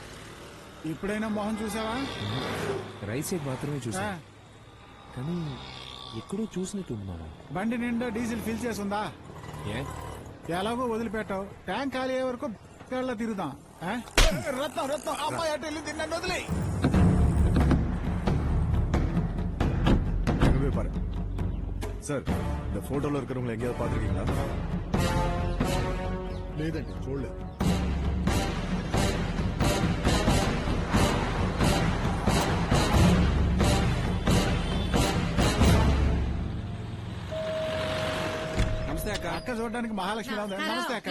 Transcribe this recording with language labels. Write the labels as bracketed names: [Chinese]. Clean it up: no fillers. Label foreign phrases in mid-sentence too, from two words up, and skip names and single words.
[Telugu] ఇప్పుడైనా మొహం చూసావా? [English] right side [Telugu] మాత్రమే చూసా. కానీ ఎక్కడో చూసినట్టుంది మావయ్య. బండి నిండా [English] diesel fill [Telugu] చేసి ఉందా? ఏ ఎలాగో వదిలిపెట్టావు, ట్యాంక్ ఖాళీ అయ్యే వరకు కళ్ళ తిరుగుదాం. ఆ? రత్నం రత్నం అమ్మాయి అటు వెళ్ళి తిన్నాను వదిలే. [Tamil] சார் இந்த போட்டோல இருக்கிறவங்களை எங்கேயாவது பாத்துருக்கீங்களா? [Telugu] లేదండి చూడలేదు. నమస్తే అక్క. అక్క చూడడానికి మహాలక్ష్మి ఉంది. నమస్తే అక్క.